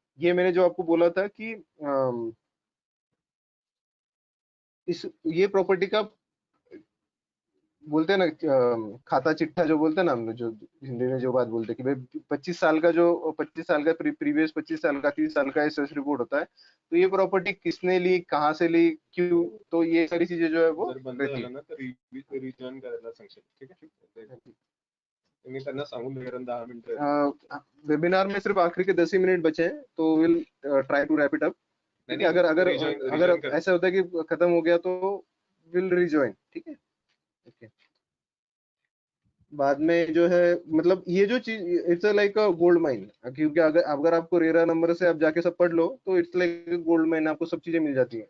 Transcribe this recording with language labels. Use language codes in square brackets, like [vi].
[hi] ये मैंने जो आपको बोला था कि इस ये प्रॉपर्टी का बोलते हैं ना खाता चिट्ठा जो बोलते हैं ना हम लोग, जो हिंदी में जो बात बोलते हैं कि भाई 25 साल का जो 25 साल का प्रीवियस 25 साल का 30 साल का सर्च रिपोर्ट होता है. तो ये प्रॉपर्टी किसने ली, कहाँ से ली, क्यों, तो ये सारी चीजें जो है वो रहती है. [mr] रिटर्न करायला सांगशील. ठीक आहे, मी त्यांना सांगून वगैरे 10 मिनिटं. [hi] वेबिनार में सिर्फ आखिरी के 10 ही मिनट बचे हैं तो [en] Will try to wrap it up. [hi] अगर अगर अगर ऐसा होता है कि खत्म हो गया तो [en] Will rejoin. [hi] ठीक है, ओके. बाद में जो है मतलब ये जो चीज, [en] it's like a gold mine, [hi] क्योंकि अगर अगर आपको रेरा नंबर से आप जाके सब पढ़ लो तो [en] it's like gold mine, [hi] आपको सब चीजें मिल जाती है.